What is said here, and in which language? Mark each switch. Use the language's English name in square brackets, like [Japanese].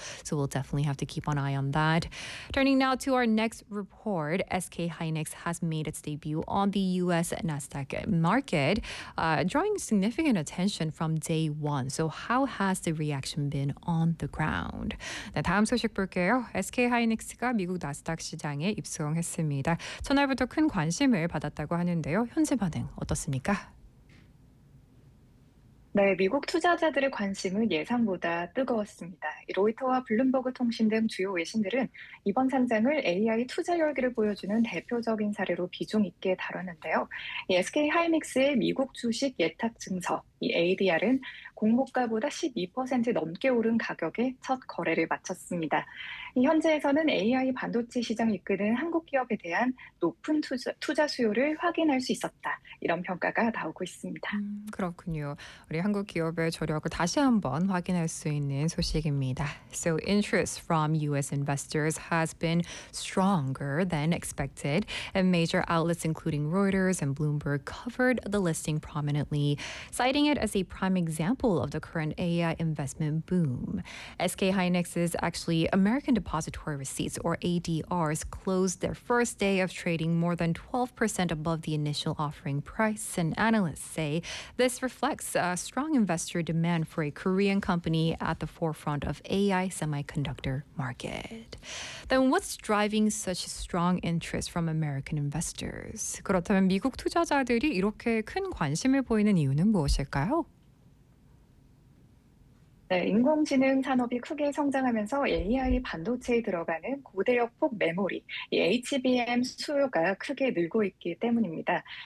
[English] So we'll definitely have to keep an eye on that. Turning now to our next report, SK Hynix has made its debut on the U.S. Nasdaq market, drawing significant attention from day one. So how has the reaction been on the ground? [Korean] 네, 다음 소식 볼게요. SK Hynix가 미국 나스닥 시장에 입성했습니다. 첫날부터 큰 관심을 받았다고 하는데요. 현재 반응 어떻습니까? 네, 미국 투자자들의 관심은 예상보다 뜨거웠습니다. 로이터와 블룸버그 통신 등 주요 외신들은 이번 상장을 AI 투자 열기를 보여주는 대표적인 사례로 비중 있게 다뤘는데요. SK 하이닉스의 미국 주식 예탁 증서, 이 ADR은 공모가보다 12% 넘게 오른 가격에 첫 거래를 마쳤습니다. 현재에서는 AI 반도체 시장을 이끄는 한국 기업에 대한 높은 투자 수요를 확인할 수 있었다. 이런 평가가 나오고 있습니다. 그렇군요. 우리 한국 기업의 저력을 다시 한번 확인할 수 있는 소식입니다. [English] So interest from U.S. investors has been stronger than expected, and major outlets including Reuters and Bloomberg covered the listing prominently, citing it as a prime example of the current AI investment boom. SK Hynix's actually American Depository Receipts, or ADRs, closed their first day of trading more than 12% above the initial offering price, and analysts say this reflects a strong investor demand for a Korean company at the forefront of AI semiconductor market. Then what's driving such strong interest from American investors? [Korean] 그렇다면 미국 투자자들이 이렇게 큰 관심을 보이는 이유는 무엇일까요? 네, 인공지능 산업이 크게 성장하면서 AI 반도체에 들어가는 고대역폭 메모리, 이 HBM 수요가 크게 늘고 있기 때문입니다.